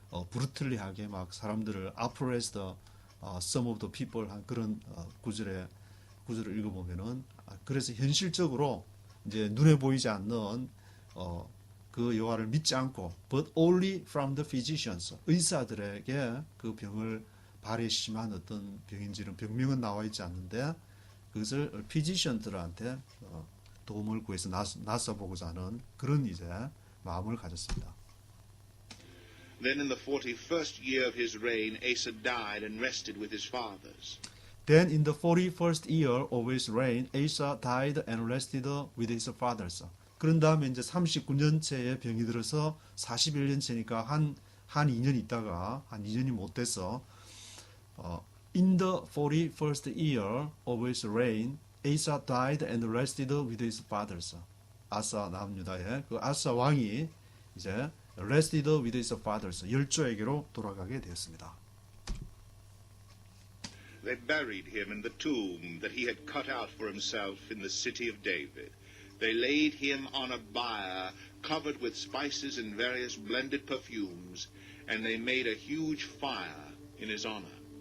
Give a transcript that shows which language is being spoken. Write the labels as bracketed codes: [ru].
[ko] 브루틀리하게 막 사람들을 oppress the some of the people 한 그런 구절을 읽어보면은 그래서 현실적으로 이제 눈에 보이지 않는 그 여호와를 믿지 않고 but only from the physicians 의사들에게 그 병을 발에 심한 어떤 병인지는 병명은 나와 있지 않는데 그것을 physician들한테 도움을 구해서 나서보고자 하는 그런 이제 마음을 가졌습니다. [en] Then in the 41st year of his reign, Asa died and rested with his fathers. Then in the 41st year of his reign, Asa died and rested with his fathers. [ko] 그런 다음에 이제 39년째에 병이 들어서 41년째니까 한 2년 있다가 한 2년이 못 돼서 in the 41st year of his reign, Asa died and rested with his fathers. 아사 남유다의 그 아사 왕이 이제 rested with his fathers 열조에게로 돌아가게 되었습니다. [en] They buried him in the tomb that he had cut out for himself in the city of David. They laid him on a bier covered with spices and various blended perfumes, and they made a huge fire in his honor.